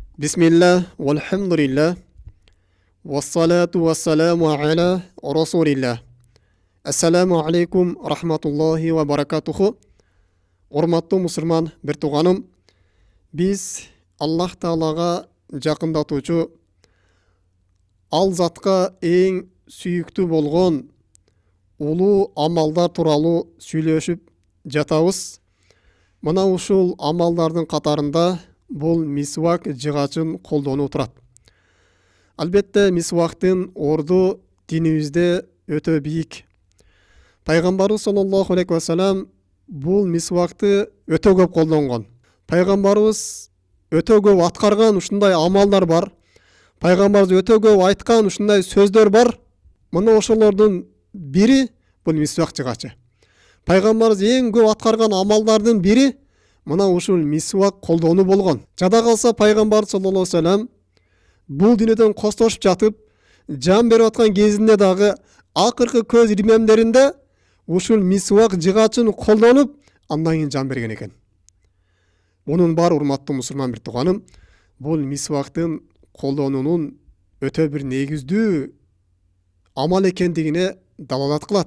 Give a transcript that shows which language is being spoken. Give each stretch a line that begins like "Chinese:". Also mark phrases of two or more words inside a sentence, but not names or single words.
Arabic: بسم الله، والحمد لله، والصلاة والسلام على رسول الله. السلام عليكم رحمة الله وبركاته.
Kyrgyz: Урматтуу мусульман бир туганым, биз Аллах Таалага жакындатуучу, ал затка эң сүйүктүү болгон улуу амалдар тууралуу сүйлөшүп жатабыз. Мына ушул амалдардын катарында бул мисвак жыгачын колдонуу турат. Албетте мисвактын орду динибизде өтө бийик. Пайгамбарыбыз
Arabic: صلى الله عليه وسلم
Kyrgyz: бул мисвакты өтө көп колдонгон. Пайгамбарыбыз өтө көп аткарган ушундай амалдар бар. Пайгамбарыбыз өтө көп айткан ушундай сөздөр бар. Мына ошолордун бири бул мисвак жыгачы. Пайгамбарыбыз эң көп аткарган амалдардын бири мына ушул мисвак колдонуу болгон. Жада калса пайгамбар
Arabic: صلى الله عليه وسلم
Kyrgyz: бул дүйнөдөн коштошуп жатып, жан берип аткан кезинде дагы акыркы көз ирмемдеринде ушул мисвак жыгачын колдонуп, андан кийин жан берген экен. Мунун бар урматтуу мусулман бир туганым, бул мисвактын колдонуунун өтө бир негиздүү амал экендигине далалат кылат.